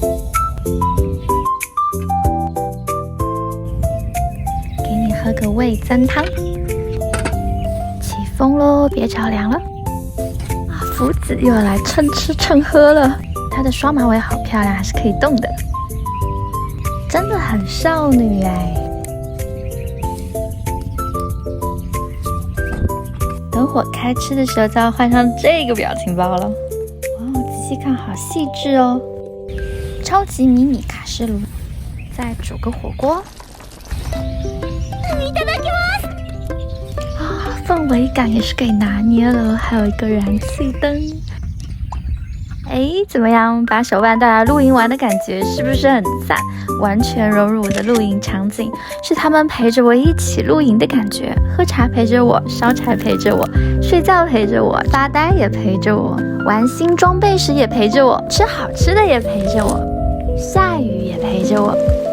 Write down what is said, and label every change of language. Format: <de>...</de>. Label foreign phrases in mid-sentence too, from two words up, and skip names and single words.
<zh>給你喝個味噌湯，起風嘍，別着涼了。福子又要來蹭吃蹭喝了，她的雙馬尾好漂亮，還是可以動的，真的很少女哎。等會開吃的時候就要換上這個表情包了。哇，仔細看，好細緻哦！超級迷你卡式爐，再煮個火鍋。啊，氛圍感也是給拿捏了，還有一個燃氣燈。哎，怎麼樣？把手辦帶來露營玩的感覺是不是很讚？完全融入我的露營場景，是他們陪着我一起露營的感覺。喝茶陪着我，燒柴陪着我，睡覺陪着我，發呆也陪着我，玩新裝備時也陪着我，吃好吃的也陪着我，下雨也陪着我。</zh>